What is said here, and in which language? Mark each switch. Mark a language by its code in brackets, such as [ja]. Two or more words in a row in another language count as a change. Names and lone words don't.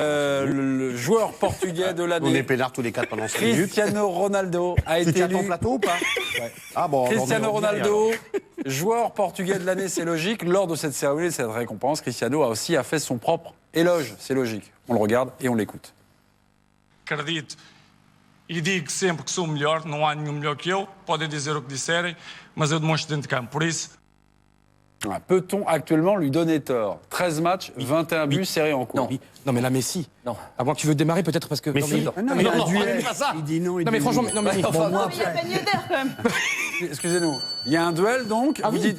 [fr] Le joueur portugais de l'année. On est peinard tous les 4 pendant 5 minutes. Cristiano Ronaldo a été Tu tiens élu. ton plateau ou pas? Ouais. Ah bon. Cristiano Ronaldo, joueur portugais de l'année, c'est logique. Lors de cette cérémonie, de cette récompense, Cristiano a aussi fait son propre éloge. C'est logique. On le regarde et on l'écoute. [pt] Acredito e digo sempre que sou o melhor, não há nenhum melhor que eu, podem dizer o que disserem, mas eu demonstro dentro de campo. Por isso, [fr] Peut-on actuellement lui donner tort? 13 matchs, 21 buts serrés en cours. Non, mais là, Messi. Non. À moins que tu veux démarrer, peut-être parce que. Messi. Non, mais Il dit non. Non, mais franchement, non, mais. Bon, moi, Il y a après, gagné d'air quand même. Excusez-nous. Il y a un duel donc. Ah vous, oui.